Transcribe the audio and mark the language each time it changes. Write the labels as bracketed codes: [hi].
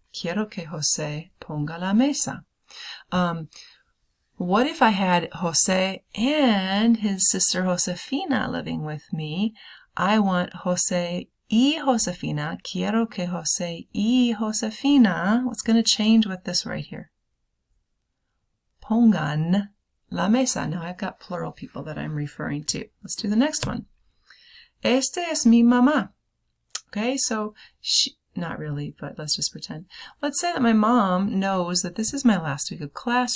[es] Quiero que Jose ponga la mesa. [en] What if I had Jose and his sister Josefina living with me? I want Jose y Josefina. [es] Quiero que Jose y Josefina. [en] What's going to change with this right here? [es] Pongan la mesa. [en] Now I've got plural people that I'm referring to. Let's do the next one. [es] Este es mi mamá. [en] Okay, so not really, but let's just pretend. Let's say that my mom knows that this is my last week of class.